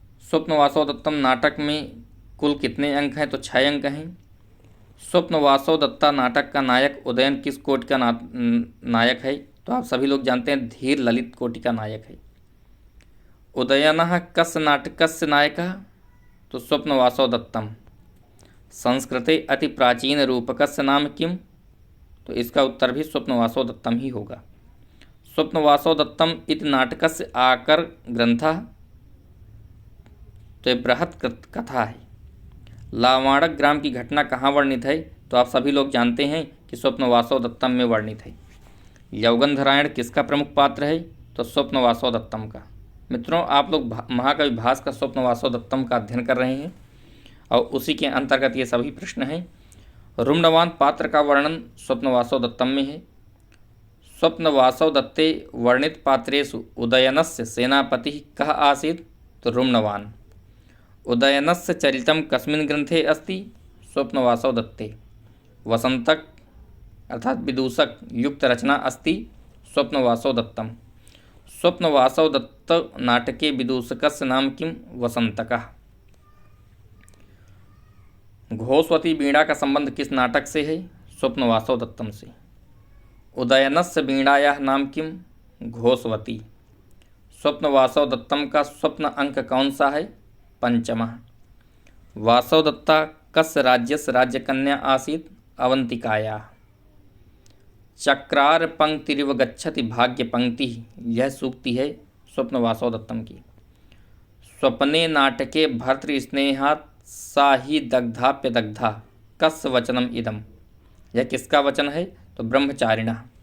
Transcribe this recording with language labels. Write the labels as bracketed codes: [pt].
[hi] स्वप्न वासवदत्तम नाटक में कुल कितने अंक हैं? तो 6 अंक हैं। स्वप्न वासवदत्ता नाटक का नायक उदयन किस कोटि का नायक है? तो आप सभी लोग जानते हैं धीर ललित कोटि का नायक है। [sa] उदयनः कस्य नाटकस्य नायकः? तो स्वप्न वासवदत्तम। संस्कृते अति प्राचीन रूपकस्य नाम किम? [hi] तो इसका उत्तर भी स्वप्न वासवदत्तम ही होगा। [sa] स्वप्न वासवदत्तम इति नाटकस्य आकर ग्रंथः? [hi] तो ये बृहत कथा है। लावाणक ग्राम की घटना कहाँ वर्णित है? तो आप सभी लोग जानते हैं कि स्वप्न वासवदत्तम में वर्णित है। यौगंधरायण किसका प्रमुख पात्र है? तो स्वप्न वासवदत्तम का। मित्रों, आप लोग महाकवि भास का स्वप्न वासवदत्तम का अध्ययन कर रहे हैं और उसी के अंतर्गत ये सभी प्रश्न हैं। रुम्णवान पात्र का वर्णन स्वप्न वासवदत्तम में है। [sa] स्वप्न वासवदत्ते वर्णित पात्रेषु उदयनस्य सेनापति कः आसीत्? तो रुम्णवान। उदयनस्य चरितं कस्मिन् ग्रंथे अस्ति? स्वप्न वासवदत्ते। वसंतक अर्थात विदूषक युक्त रचना अस्ति स्वप्न वासवदत्तम। स्वप्न वासवदत्त नाटके विदूषकस्य नाम किं? वसंतकः। [hi] घोषवती वीणा का संबंध किस नाटक से है? स्वप्न वासवदत्तम से। [sa] उदयनस्य वीणायाः नाम किं? घोषवती। [hi] स्वप्न वासवदत्तम का स्वप्न अंक कौन सा है? [sa] पंचमः। वासवदत्ता कस्य राज्यस्य राज्यकन्या आसीत्? अवंतिकायाः। चक्रार पंक्तिरिव गच्छति भाग्य पंक्ति, [hi] यह सूक्ति है स्वप्न वासवदत्तम की। [sa] स्वप्ने नाटके भर्तृस्नेहात् सा ही दग्धाप्य दग्धा, कस्य वचनम इदम? [hi] यह किसका वचन है? तो [sa] ब्रह्मचारिणः।